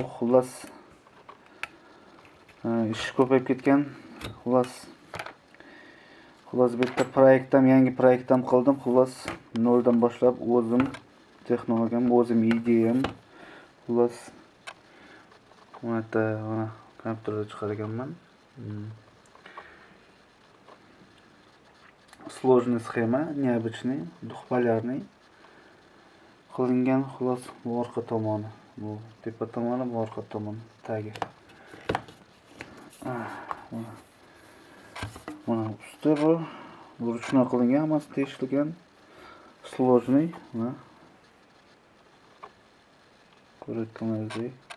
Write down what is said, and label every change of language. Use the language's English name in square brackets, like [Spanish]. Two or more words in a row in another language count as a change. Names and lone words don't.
[Uzbek] Xullas, ish ko'payib ketgan. Xullas bitta yangi proyektim qildim. Xullas, noldan boshlab o'zim texnologiyam, o'zim ideyam. Xullas, mana kompyuterda chiqar ekanman. [Russian] Сложная схема, необычный, двухполярный. [Uzbek] Qilingan xullas bu orqa tomoni, bu tepa tomoni, bu orqa tomoni tagi. Mana usti bu ruchnoy qilingan, hammasi tekshirgan, сложный, mana ko'rayotganingizdek.